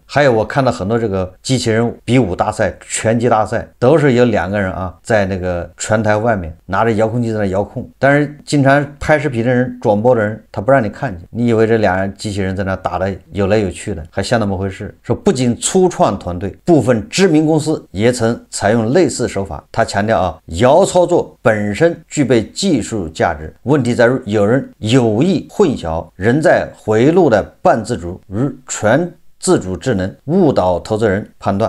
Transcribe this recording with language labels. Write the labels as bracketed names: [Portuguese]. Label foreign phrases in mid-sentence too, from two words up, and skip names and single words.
[Chinese] 还有我看到很多这个机器人比武大赛、拳击大赛，都是有2个人啊在那个拳台外面拿着遥控器在那遥控，但是经常拍视頻的人、轉播的人他不讓你看見，你以為這2機器人在那打得有來有去的，還像那麼回事。說不僅初創團隊，部分知名公司也曾採用類似手法。他強調啊，遙操作本身具備技術價值，問題在於有人有意混淆人在回路的半自主與全自主智能，誤導投資人判斷。